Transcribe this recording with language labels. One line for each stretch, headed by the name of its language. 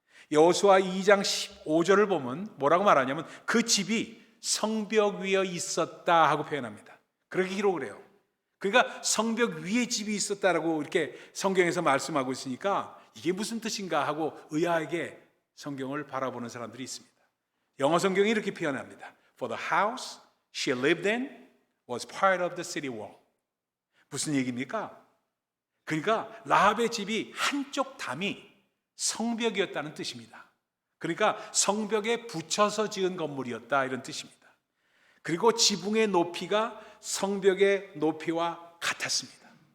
Korean: 여호수아 2장 15절을 보면 뭐라고 말하냐면 그 집이 성벽 위에 있었다 하고 표현합니다. 그렇게 기록을 해요. 그러니까 성벽 위에 집이 있었다라고 이렇게 성경에서 말씀하고 있으니까 이게 무슨 뜻인가 하고 의아하게 성경을 바라보는 사람들이 있습니다. 영어 성경이 이렇게 표현합니다.
English: For the house she lived in was part of the city wall.
Korean: 무슨 얘기입니까? 그러니까 라합의 집이 한쪽 담이 성벽이었다는 뜻입니다. 그러니까 성벽에 붙여서 지은 건물이었다 이런 뜻입니다. 그리고 지붕의 높이가 성벽의 높이와 같았습니다.